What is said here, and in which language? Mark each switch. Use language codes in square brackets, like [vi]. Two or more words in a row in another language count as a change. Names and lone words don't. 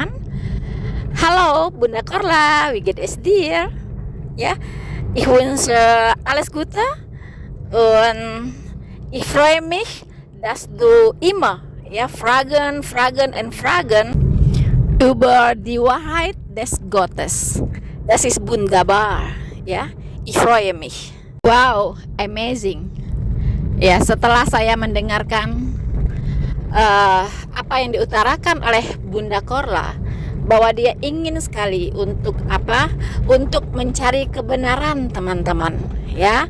[id] Halo Bunda Korla, [de] wie geht es dir? Ja, ich wünsche alles Gute und ich freue mich, dass du immer fragen über die Wahrheit des Gottes. Das ist wunderbar, ya. Ich freue mich. [en] Wow, amazing. [id] Ya, setelah saya mendengarkan apa yang diutarakan oleh Bunda Korla, bahwa dia ingin sekali untuk mencari kebenaran, teman-teman, ya.